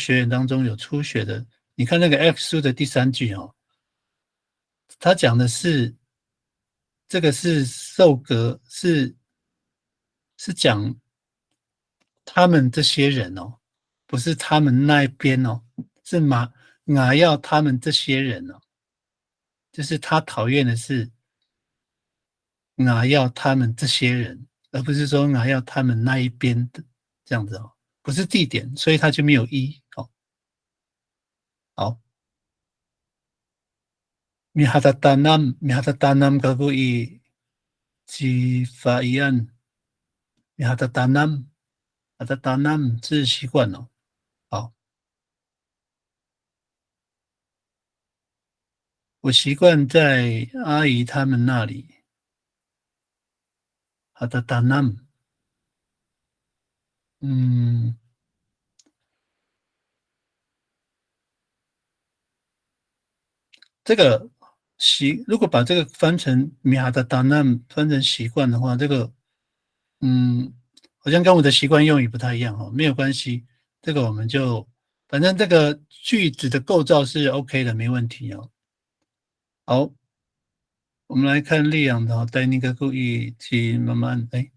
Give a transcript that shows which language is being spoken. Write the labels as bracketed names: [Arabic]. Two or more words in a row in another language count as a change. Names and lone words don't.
[Chinese] 学员当中有初学的，你看那个 X 书的第3句他讲的是这个是受格，是讲他们这些人不是他们那一边是马耀他们这些人就是他讨厌的是要他们这些人，而不是说要他们那一边的这样子不是地点，所以他就没有好。 [Amis] mihatatanam gagawin si Faian mihatatanam [Chinese] 是习惯好，我习惯在阿姨他们那里。hatatanam 这个如果把这个翻成米哈的达纳翻成习惯的话，这个好像跟我的习惯用语不太一样没有关系，这个我们就反正这个句子的构造是 OK 的，没问题好，我们来看利昂的带那个故意去慢慢